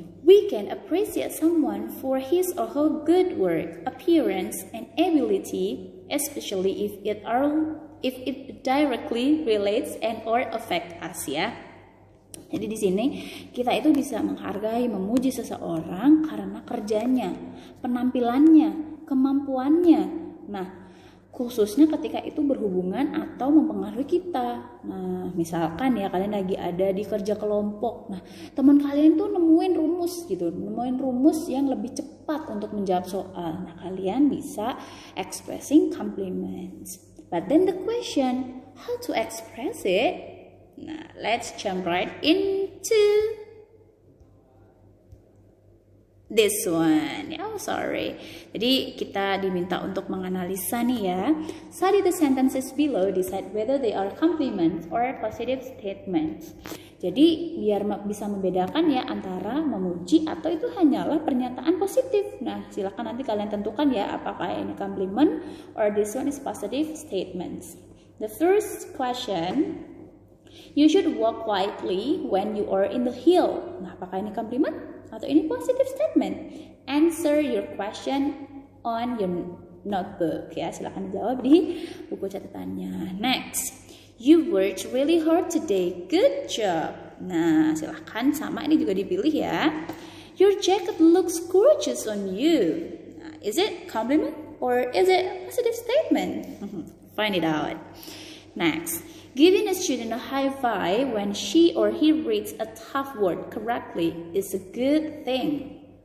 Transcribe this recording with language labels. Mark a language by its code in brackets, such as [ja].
[en] We can appreciate someone for his or her good work, appearance, and ability, especially if it directly relates and or affect us ya. [id] Jadi di sini kita itu bisa menghargai, memuji seseorang karena kerjanya, penampilannya, kemampuannya. Nah, khususnya ketika itu berhubungan atau mempengaruhi kita. Nah, misalkan ya kalian lagi ada di kerja kelompok. Nah, teman kalian tuh nemuin rumus yang lebih cepat untuk menjawab soal. Nah, kalian bisa expressing compliments. [en] But then the question, how to express it? Nah, let's jump right into this one. Oh, sorry. [id] Jadi kita diminta untuk menganalisa nih ya. [en] Study the sentences below, decide whether they are compliments or positive statements. [id] Jadi biar bisa membedakan ya antara memuji atau itu hanyalah pernyataan positif. Nah, silakan nanti kalian tentukan ya apakah ini compliment [en] or this one is positive statements. The first question, you should walk quietly when you are in the hill. [id] Nah, apakah ini compliment atau ini positive statement? [en] Answer your question on your notebook ya. [id] Silakan dijawab di buku catatannya. [en] Next, you worked really hard today. Good job. [id] Nah, silakan sama ini juga dipilih ya. [en] Your jacket looks gorgeous on you. Nah, is it compliment or is it positive statement? Find it out. Next, giving a student a high five when she or he reads a tough word correctly is a good thing.